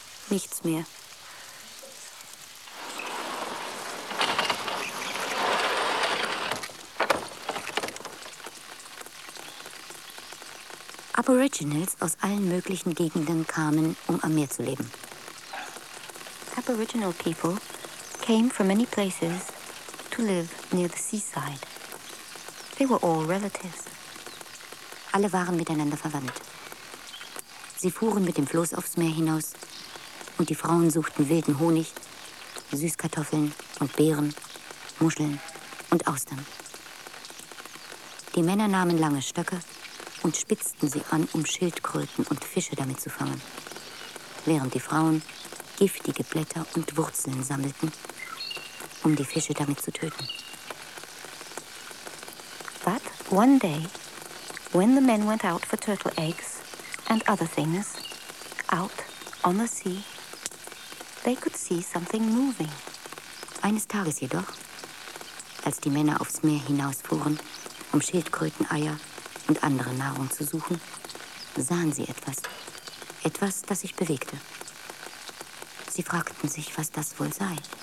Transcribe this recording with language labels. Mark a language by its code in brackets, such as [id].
[de] Nichts mehr. Aboriginals aus allen möglichen Gegenden kamen, um am Meer zu leben. [en] Aboriginal people came from many places to live near the seaside. They were all relatives. [de] Alle waren miteinander verwandt. Sie fuhren mit dem Floß aufs Meer hinaus und die Frauen suchten wilden Honig, Süßkartoffeln und Beeren, Muscheln und Austern. Die Männer nahmen lange Stöcke und spitzten sie an, um Schildkröten und Fische damit zu fangen, während die Frauen giftige Blätter und Wurzeln sammelten, um die Fische damit zu töten. [en] But one day, when the men went out for turtle eggs and other things, out on the sea, they could see something moving. [de] Eines Tages jedoch, als die Männer aufs Meer hinausfuhren, um Schildkröteneier und andere Nahrung zu suchen, sahen sie etwas. Etwas, das sich bewegte. Sie fragten sich, was das wohl sei.